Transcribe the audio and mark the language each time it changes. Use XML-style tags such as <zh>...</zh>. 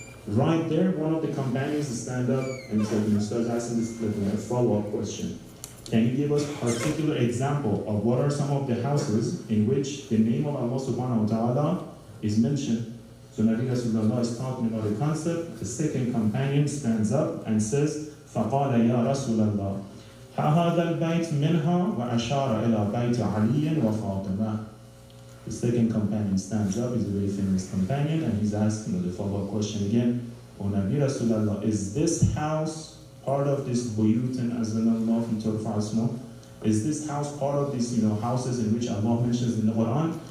<en>Right there, one of the companions stand up and starts asking this follow-up question. Can you give us a particular example of what are some of the houses in which the name of Allah subhanahu wa ta'ala is mentioned? So Nabi Rasulullah is talking about the concept. The second companion stands up and says,</en> <ar>فَقَالَ يَا رَسُولَ اللَّهِ هَذَا الْبَيْتِ مِنْهَا وَأَشَارَ إِلَى بَيْتِ عَلِيٍّ وَفَاطِمَةٍ.</ar> <en>The second companion stands up, he's a very famous companion, and he's asking the follow-up question again. O Nabi Rasulullah, is this house part of this buyutan azanallah fi turfa asma? Is this house part of these houses in which Allah mentions in the Quran?</en>